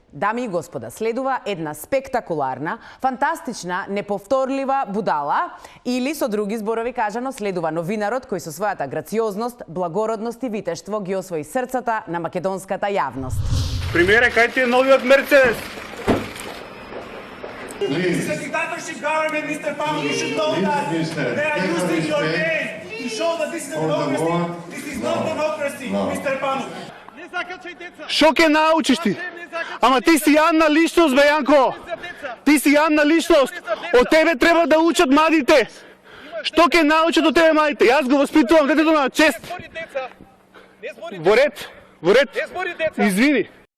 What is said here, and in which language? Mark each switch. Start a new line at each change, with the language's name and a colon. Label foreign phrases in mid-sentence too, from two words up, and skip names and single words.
Macedonian: Дами и господа, следува една спектакуларна, фантастична, неповторлива будала, или со други зборови кажано, следува новинарот кој со својата грациозност, благородност и витештво ги освои срцата на македонската јавност. Примере, кај ти е новиот Мерцедес?
English: This is a dictatorship government, Mr. Pamo. You should know that. They are using your name to show that this is a democracy. This is not democracy, Mr. Pamo.
Macedonian: Шо ке научиш ти? Ама ти си јадна личност, бе, Јанко. Ти си јадна личност. Од тебе треба да учат младите. Што ке научат од тебе младите? Јас го воспитувам детето на чест. Во ред. Извини.